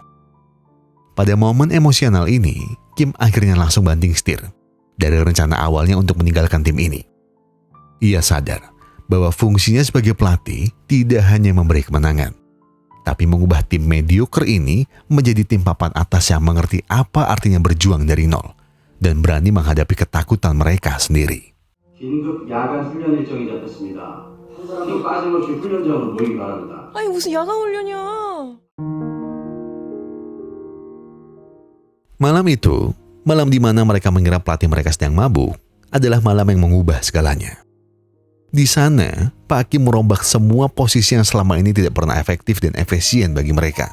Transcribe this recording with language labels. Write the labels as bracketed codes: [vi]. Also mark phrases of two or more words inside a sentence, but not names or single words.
[id] Pada momen emosional ini, Kim akhirnya langsung banting setir dari rencana awalnya untuk meninggalkan tim ini. Ia sadar bahwa fungsinya sebagai pelatih tidak hanya memberi kemenangan, tapi mengubah tim mediocre ini menjadi tim papan atas yang mengerti apa artinya berjuang dari nol dan berani menghadapi ketakutan mereka sendiri. [ko] 긴급 야간 훈련 일정이 잡혔습니다. 한 사람도 빠짐없이 훈련장으로 모이기 바랍니다. 아니 무슨 야간 훈련이야. [id] Malam itu, malam di mana mereka mengira pelatih mereka sedang mabuk, adalah malam yang mengubah segalanya. Di sana, Pak Kim merombak semua posisi yang selama ini tidak pernah efektif dan efisien bagi mereka.